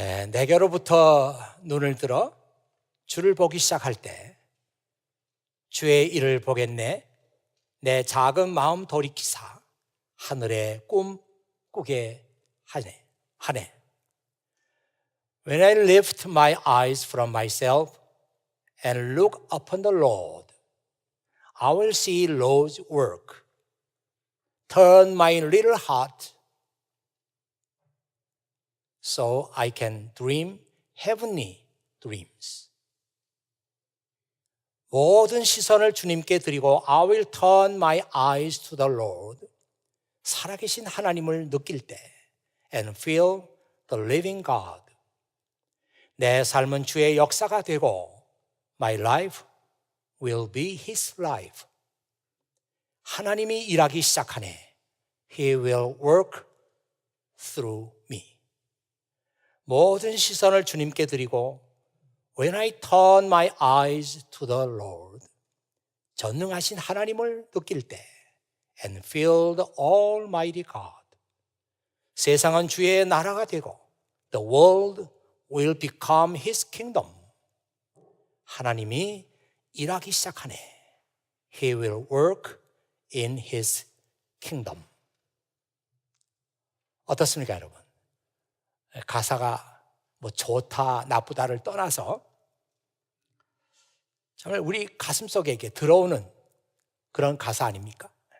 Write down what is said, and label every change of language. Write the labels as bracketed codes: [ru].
[ko] 내게로부터 눈을 들어 주를 보기 시작할 때 주의 일을 보겠네. 내 작은 마음 돌이키사 하늘의 꿈 꾸게 하네. [en] When I lift my eyes from myself and look upon the Lord, I will see Lord's work. Turn my little heart so I can dream heavenly dreams. [ko] 모든 시선을 주님께 드리고 [en] I will turn my eyes to the Lord. [ko] 살아계신 하나님을 느낄 때 [en] and feel the living God. [ko] 내 삶은 주의 역사가 되고 [en] my life will be His life. [ko] 하나님이 일하기 시작하네. [en] He will work through me. [ko] 모든 시선을 주님께 드리고 [en] When I turn my eyes to the Lord, [ko] 전능하신 하나님을 느낄 때 [en] and feel the Almighty God, [ko] 세상은 주의 나라가 되고 [en] the world will become His kingdom. [ko] 하나님이 일하기 시작하네. [en] He will work in His kingdom. [ko] 어떻습니까, 여러분? 가사가 뭐 좋다, 나쁘다를 떠나서 정말 우리 가슴 속에 이렇게 들어오는 그런 가사 아닙니까?